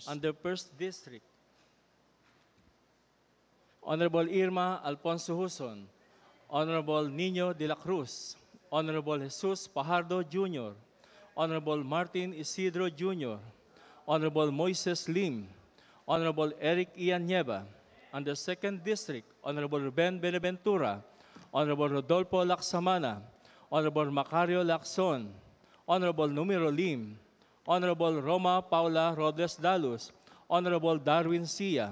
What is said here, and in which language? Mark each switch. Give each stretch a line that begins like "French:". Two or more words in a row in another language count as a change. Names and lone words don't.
English: Under First District, Honorable Irma Alfonso Huson, Honorable Nino de la Cruz, Honorable Jesus Pajardo Jr., Honorable Martin Isidro Jr., Honorable Moises Lim, Honorable Eric Ian Nieva. Under Second District, Honorable Ruben Benaventura, Honorable Rodolfo Lacsamana, Honorable Macario Lacson, Honorable Numero Lim, Honorable Roma Paula Robles Dalus, Honorable Darwin Sia.